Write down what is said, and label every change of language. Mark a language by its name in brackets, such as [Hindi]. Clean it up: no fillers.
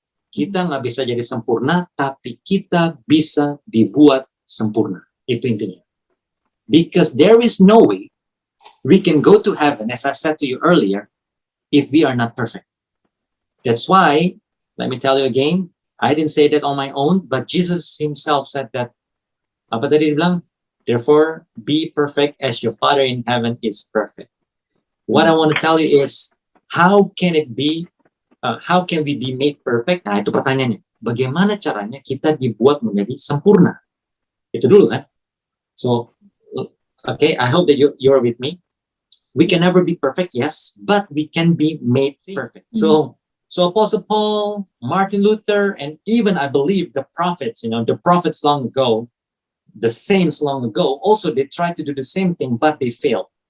[Indonesian] Kita nggak bisa jadi sempurna, tapi kita bisa dibuat sempurna. Itu intinya. [English] Because there is no way we can go to heaven, as I said to you earlier, if we are not perfect. That's why, let me tell you again, I didn't say that on my own, but Jesus himself said that, [Indonesian] apa tadi dia bilang? [English] Therefore, be perfect as your Father in heaven is perfect. What I want to tell you is, how can we be made perfect? [Indonesian] Nah, itu pertanyaannya. Bagaimana caranya kita dibuat menjadi sempurna? Itu dulu kan? [English] So, okay, I hope that you're with me. We can never be perfect, yes, but we can be made perfect. So Apostle Paul, Martin Luther, and even I believe the prophets, the prophets long ago, the saints long ago, also they tried to do the same thing, but they failed.